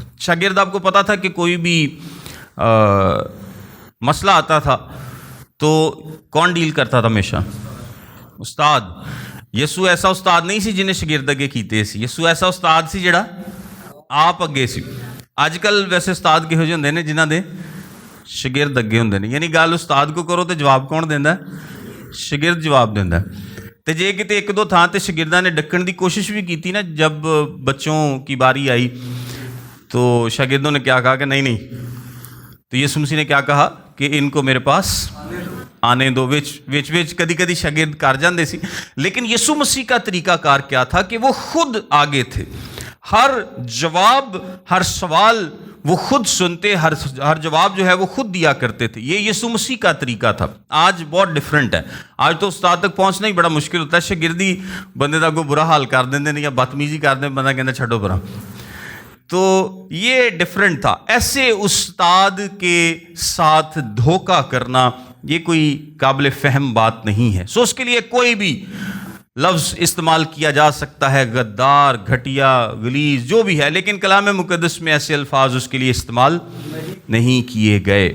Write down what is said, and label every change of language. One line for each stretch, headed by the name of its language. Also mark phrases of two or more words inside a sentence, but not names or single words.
Urdu: شاگرد آپ کو پتا تھا کہ کوئی بھی مسئلہ آتا تھا تو کون ڈیل کرتا تھا؟ ہمیشہ استاد۔
Punjabi: یسو ایسا استاد نہیں سی جنہیں شاگرد اگے کیتے سی، یسو ایسا استاد سی جڑا آپ اگے سی۔ اج کل ویسے استاد کہو جے ہوندے نے جنہاں دے شاگرد اگے ہوندے نے، یعنی گل استاد کو کرو تو جواب کون دیندا ہے؟ شاگرد جواب دیندا ہے۔ تے جے کتے ایک دو تھاں تے شاگرداں نے ڈکن دی کوشش بھی کیتی نا،
Urdu: جب بچوں کی باری آئی تو شاگردوں نے کیا کہا کہ نہیں تو یسوع مسیح نے کیا کہا کہ ان کو میرے پاس آنے دو۔
Punjabi: وچ کدی کدی شاگرد کر جاندے سی،
Urdu: لیکن یسوع مسیح کا طریقہ کار کیا تھا کہ وہ خود آگے تھے۔ ہر جواب، ہر سوال وہ خود سنتے، ہر جواب جو ہے وہ خود دیا کرتے تھے۔ یہ یسوع مسیح کا طریقہ تھا۔ آج بہت ڈیفرنٹ ہے۔ آج تو استاد تک پہنچنا ہی بڑا مشکل ہوتا ہے،
Punjabi: شاگردی بندے دا کوئی برا حال کر دیندے نے یا بدتمیزی کر دیں، بندہ کہندا چھڈو پرا۔
Urdu: تو یہ ڈیفرنٹ تھا۔ ایسے استاد کے ساتھ دھوکہ کرنا یہ کوئی قابل فہم بات نہیں ہے۔ سو اس کے لیے کوئی بھی لفظ استعمال کیا جا سکتا ہے، غدار، گھٹیا، غلیظ، جو بھی ہے، لیکن کلام مقدس میں ایسے الفاظ اس کے لیے استعمال نہیں کیے گئے۔